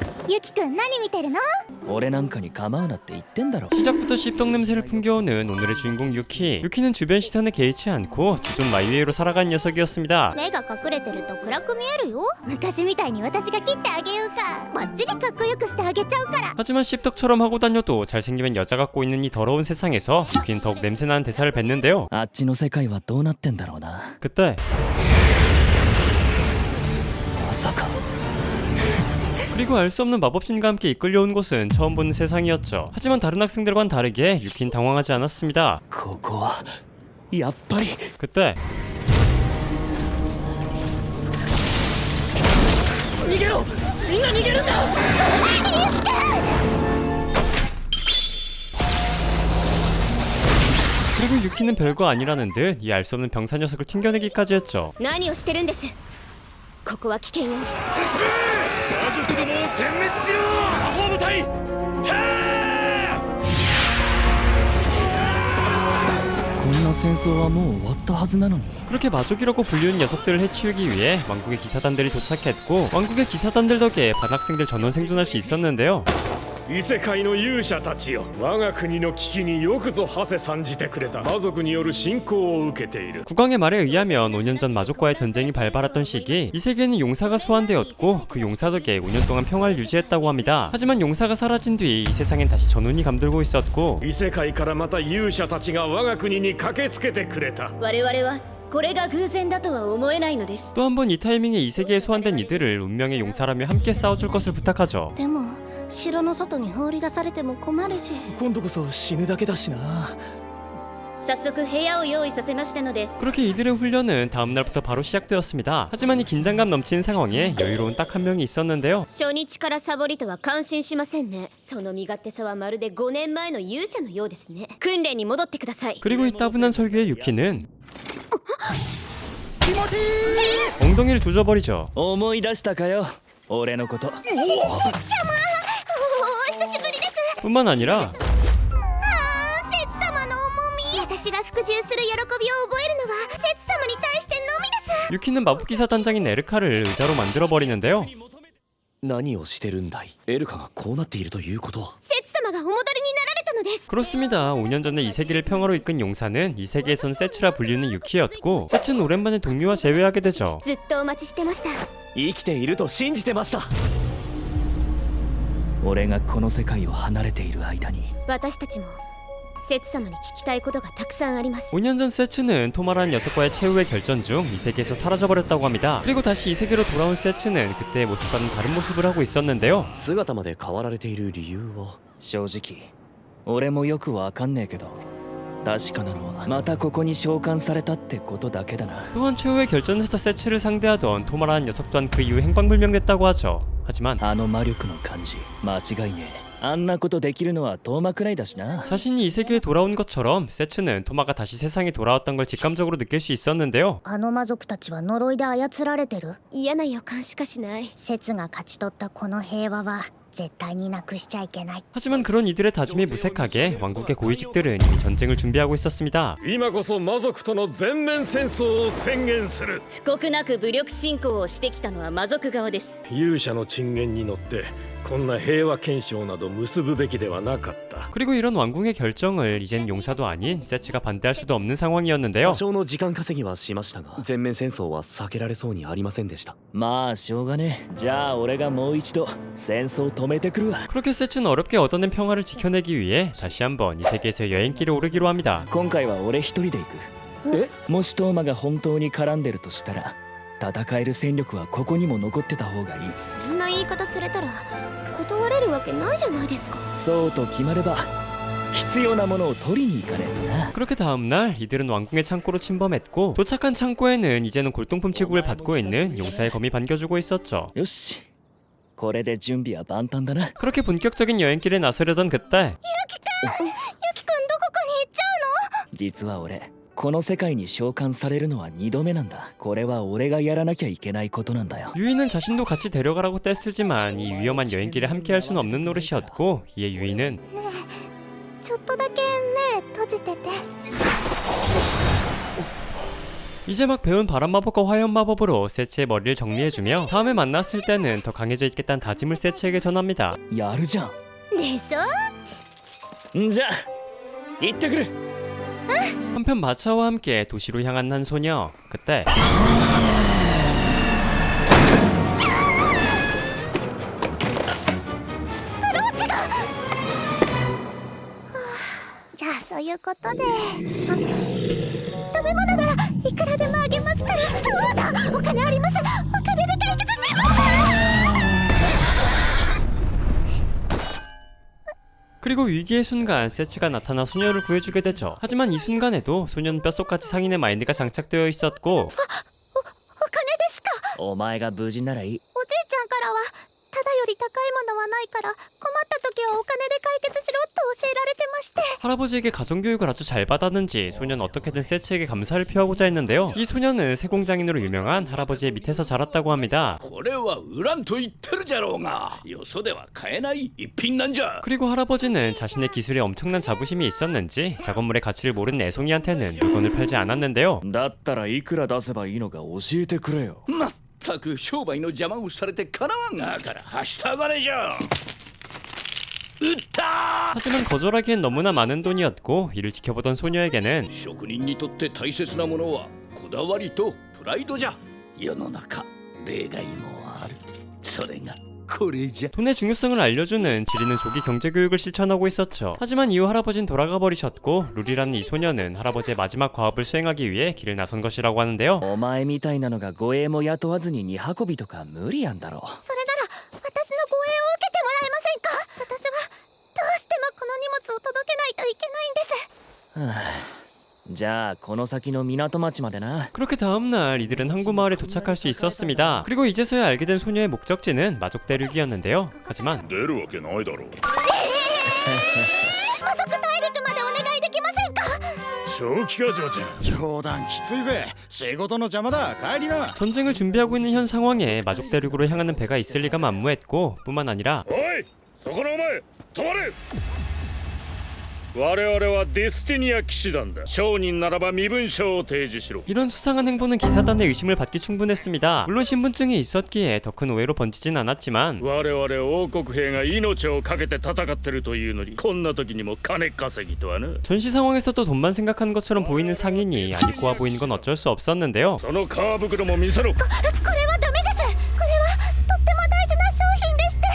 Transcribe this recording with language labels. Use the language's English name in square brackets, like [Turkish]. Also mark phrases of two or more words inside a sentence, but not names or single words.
[Japanese] 유키君何見てるの? 俺なんかに構うなって言ってんだろ. [Korean] 시작부터 씹덕 냄새를 풍겨오는 오늘의 주인공 유키. 유키는 주변 시선에 개의치 않고 지존 마이웨이로 살아간 녀석이었습니다. [Japanese] 目が隠れてると暗く見えるよ。昔みたいに私が切ってあげようか。バッチリかっこよくしてあげちゃうから。 [Korean] 하지만 씹덕처럼 하고 다녀도 잘생기면 여자가 꼬이는 이 더러운 세상에서 유키는 더욱 냄새나는 대사를 뱉는데요. [Japanese] あっちの世界はどうなってんだろうな. [Korean] 그때 [Japanese] まさか [Korean] 그리고 알 수 없는 마법신과 함께 이끌려온 곳은 처음 보는 세상이었죠. 하지만 다른 학생들과는 다르게 유키는 당황하지 않았습니다. [Japanese] ここはやっぱり [Korean] 그때 [Japanese] 逃げろみんな逃げるんだ [Korean] 그리고 유키는 별거 아니라는 듯 이 알 수 없는 병사 녀석을 튕겨내기까지 했죠. [Japanese] 何をしてるんです。ここは危険よ。魔族どもを殲滅しろ。魔法部隊こんな戦争はもう終わったはずなのに [Korean] 그렇게 마족이라고 불리는 녀석들을 해치우기 위해 왕국의 기사단들이 도착했고 왕국의 기사단들 덕에 반학생들 전원 생존할 수 있었는데요. [Japanese] 異世界の勇者たちよ、我が国の危機によくぞ馳せ参じてくれた。魔族による侵攻を受けている。 [Korean] 국왕의 말에 의하면 5년 전 마족과의 전쟁이 발발했던 시기 이 세계에는 용사가 소환되었고 그 용사 덕에 5년 동안 평화를 유지했다고 합니다. 하지만 용사가 사라진 뒤 이 세상엔 다시 전운이 감돌고 있었고 [Japanese] 異世界からまた勇者たちが我が国に駆けつけてくれた。我々はこれが偶然だとは思えないのです。 [Korean] 또 한 번 이 타이밍에 이 세계에 소환된 이들을 운명의 용사라며 함께 싸워줄 것을 부탁하죠. [Japanese] でも城の外に放り出されても困るし。今度こそ死ぬだけだしな. 早速部屋を用意させましたので [Korean] 그렇게 이들의 훈련은 다음 날부터 바로 시작되었습니다. 하지만 이 긴장감 넘치는 상황에 여유로운 딱 한 명이 있었는데요. [Japanese] 初日からサボりとは感心しませんね。その身勝手さはまるで5年前の勇者のようですね。訓練に戻ってください。 [Korean] 그리고 이 따분한 설교에 유키는 엉덩이를 조져버리죠. [Japanese] 思い出したかよ俺のことお久しぶりです。 [Korean] 뿐만 아니라 [Japanese] 節様の重み。私が服従する喜びを覚えるのは節様に対してのみです。 [Korean] 유키는 마법기사 단장인 에르카를 의자로 만들어버리는데요. [Japanese] 何をしてるんだい。エルカがこうなっているということは。節様がお戻りになられたのです。 [Korean] 그렇습니다. 5년 전에 이 세계를 평화로 이끈 용사는 이 세계에선 세츠라 불리는 유키였고 세츠는 오랜만에 동료와 재회하게 되죠. [Japanese] ずっとお待ちしてました。生きていると信じてました。俺がこの世界を離れている間に私たちも節様に聞きたいことがたくさんあります。 [Korean] 5년 전 세츠는 토마라는 녀석과의 최후의 결전 중 이 세계에서 사라져버렸다고 합니다. 그리고 다시 이 세계로 돌아온 세츠는 그때의 모습과는 다른 모습을 하고 있었는데요. [Japanese] 姿まで変わられている理由は。正直俺もよくわかんねえけど確かなのはまたここに召喚されたってことだけだな. [Korean] 또한 최후의 결전에서 세츠를 상대하던 토마라는 녀석 또한 그 이후 행방불명됐다고 하죠. 하지만 [Japanese] あの魔力の感じ間違いねえ. あんなことできるのはトーマくらいだしな. [Korean] 자신이 이 세계에 돌아온 것처럼 세츠는 토마가 다시 세상에 돌아왔던 걸 직감적으로 느낄 수 있었는데요. [Japanese] あの魔族たちは呪いで操られてる。嫌な予感しかしない。節が勝ち取ったこの平和は絶対になくしちゃいけない。 [Korean] 하지만 그런 이들의 다짐이 무색하게 왕국의 고위직들은 이미 전쟁을 준비하고 있었습니다. [Japanese] 今こそ魔族との全面戦争を宣言する。不告なく武力侵攻をしてきたのは魔族側です。勇者の進言に乗ってこんな平和憲章など結ぶべきではなかった。 [Korean] 그리고 이런 왕궁의 결정을 이젠 용사도 아닌 세츠가 반대할 수도 없는 상황이었는데요. [Japanese] 多少の時間稼ぎはしましたが全面戦争は避けられそうにありませんでした。まあしょうがねえ。じゃあ俺がもう一度戦争止めてくるわ. [Korean] 그렇게 세츠는 어렵게 얻어낸 평화를 지켜내기 위해 다시 한번 이 세계에서 여행길에 오르기로 합니다. [Japanese] 今回は俺一人で行く. え？もしトーマが本当に絡んでるとしたら戦える戦力はここにも残ってた方がいい。そんな言い方されたら断れるわけないじゃないですか。そうと決まれば必要なものを取りに行かねえとな. [Korean] 그렇게 다음날 이들은 왕궁의 창고로 침범했고 도착한 창고에는 이제는 골동품 취급을 받고 있는 용사의 검이 반겨주고 있었죠. [Japanese] よしこれで準備は万端だな. [Korean] 그렇게 본격적인 여행길에 나서려던 그때 [Japanese] ゆきくんどこかに行っちゃうの？実は俺この世界に召喚されるのは2度目なんだ. これは俺がやらなきゃいけないことなんだよ. [Korean] 유이는 자신도 같이 데려가라고 떼쓰지만 이 위험한 여행길에 함께 할 수는 없는 노릇이었고 이에 유이는 [Japanese] ちょっとだけ目閉じてて。 [Korean] 이제 막 배운 바람 마법과 화염 마법으로 세치의 머리를 정리해주며 다음에 만났을 때는 더 강해져 있겠다는 다짐을 세치에게 전합니다. [Japanese] やるじゃでしょ。んじゃ行ってくる。 [Korean] 한편 마차와 함께 도시로 향한 한 소녀. 그때 [Japanese] じゃあそういうことで、食べ物ならいくらでもあげますから。そうだ、お金あります。お金で解決します。 [Korean] 그리고 위기의 순간 세치가 나타나 소녀를 구해주게 되죠. 하지만 이 순간에도 소녀는 뼛속까지 상인의 마인드가 장착되어 있었고 [Japanese] お金ですか。お前が無事ならいい。おじいちゃんからはただより高いものはないから困った時はお金で解決しろと教えられてまして。 [Korean] 할아버지에게 가정교육을 아주 잘 받았는지 소녀는 어떻게든 세치에게 감사를 표하고자 했는데요. 이 소녀는 세공장인으로 유명한 할아버지의 밑에서 자랐다고 합니다. [Japanese] これはウランと言ってるじゃろうが、よそでは買えない一品なんじゃ。 [Korean] 그리고 할아버지는 자신의 기술에 엄청난 자부심이 있었는지 작업물의 가치를 모르는 애송이한테는 물건을 팔지 않았는데요. [Japanese] だったらいくら出せばいいのか教えてくれよ。まったく商売の邪魔をされてかなわん。だからはしたがれじゃ。売った。 [Korean] 하지만 거절하기엔 너무나 많은 돈이었고 이를 지켜보던 소녀에게는 [Japanese] 職人にとって大切なものはこだわりとプライドじゃ。世の中例外もある。それがこれじゃ。 [Korean] 돈의 중요성을 알려주는 지리는 조기 경제교육을 실천하고 있었죠. 하지만 이후 할아버지는 돌아가 버리셨고 룰이라는 이 소녀는 할아버지의 마지막 과업을 수행하기 위해 길을 나선 것이라고 하는데요. [Japanese] お前みたいなのが護衛も雇わずに荷運びとか無理やんだろ。それなら私の護衛を受けてもらえませんか。私はどうしてもこの荷物を届けないといけないんです。じゃあこの先の港町までな。 [Korean] 그렇게 다음날 이들은 항구 마을에 도착할 수 있었습니다. 그리고 이제서야 알게 된 소녀의 목적지는 마족 대륙이었는데요. 하지만 [Japanese] 出るわけないだろう。魔族大陸までお願いできませんか。正気かジョージ。冗談きついぜ。仕事の邪魔だ。帰りな。 [Korean] 전쟁을 준비하고 있는 현 상황에 마족 대륙으로 향하는 배가 있을 리가 만무했고 뿐만 아니라 [Japanese] おい、そこのお前、止まれ。我々はデスティニア騎士団だ。商人ならば身分証を提示しろ。 [Korean] 이런 수상한 행보는 기사단의 의심을 받기 충분했습니다. 물론 신분증이 있었기에 더 큰 오해로 번지진 않았지만 [Japanese] 我々王国兵が命を懸けて戦ってるというのにこんな時にも金稼ぎとはな。 [Korean] 전시 상황에서도 돈만 생각하는 것처럼 보이는 상인이 아니 고와 보이는 건 어쩔 수 없었는데요. [Japanese] その革袋も見せろ。これはダメです。これはとっても大事な商品でして。